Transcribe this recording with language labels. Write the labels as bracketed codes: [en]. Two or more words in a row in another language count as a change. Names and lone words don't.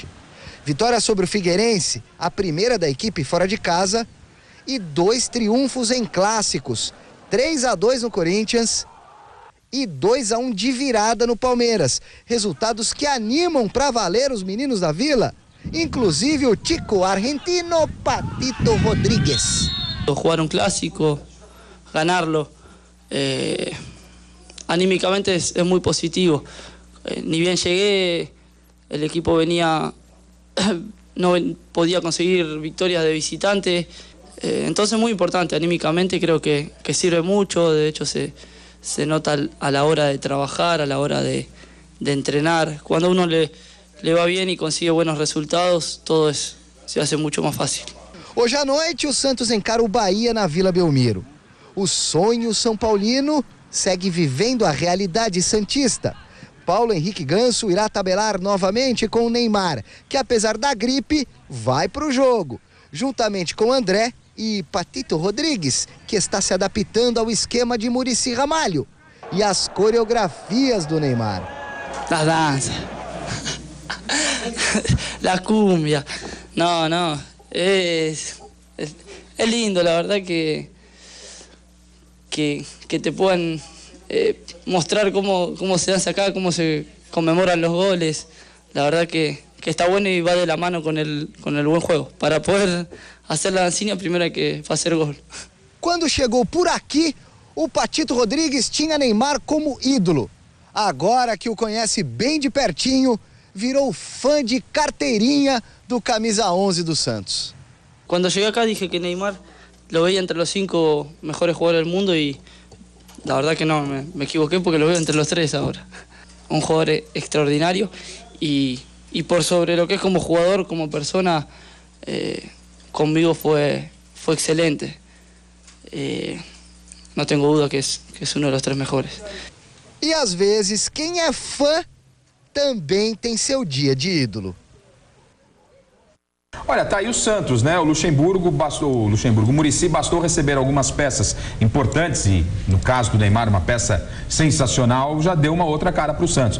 [pt] Vitória sobre o Figueirense, a primeira da equipe fora de casa, e 2 triunfos em clássicos, 3-2 no Corinthians e 2-1 de virada no Palmeiras. Resultados que animam para valer os meninos da Vila, inclusive o tico argentino Patito Rodríguez. [es] Jugar un clásico, ganarlo, anímicamente es muy positivo. Ni bien llegué, el equipo venía, no podía conseguir victorias de visitante, entonces muy importante, anímicamente creo que sirve mucho. De hecho se nota a la hora de trabajar, a la hora de entrenar. Cuando a uno le va bien y consigue buenos resultados, todo se hace mucho más fácil. [pt] Hoje à noite o Santos encara o Bahia na Vila Belmiro. O sonho São Paulino segue vivendo a realidade santista. Paulo Henrique Ganso irá tabelar novamente com o Neymar, que apesar da gripe, vai para o jogo, juntamente com André e Patito Rodríguez, que está se adaptando ao esquema de Muricy Ramalho e às coreografias do Neymar. [es] las danzas, la cumbia. No, es lindo, la verdad que te puedan mostrar cómo se danza acá, cómo se conmemoran los goles. La verdad que está bueno y va de la mano con el buen juego. Para poder hacer la dancinha, primeiro hay que [pt] fazer gol. Quando chegou por aqui, o Patito Rodrigues tinha Neymar como ídolo. Agora que o conhece bem de pertinho, virou fã de carteirinha do camisa 11 do Santos. [es] Cuando llegué acá dije que Neymar lo veía entre los 5 mejores jugadores del mundo y la verdad que no, me equivoqué porque lo veo entre los 3 ahora. Un jugador extraordinario y por sobre lo que es como jugador, como persona, conmigo fue excelente. No tengo duda que es uno de los 3 mejores. [pt] E às vezes, quem é fã também tem seu dia de ídolo. Olha, tá aí o Santos, né? O Muricy bastou receber algumas peças importantes e, no caso do Neymar, uma peça sensacional, já deu uma outra cara para o Santos.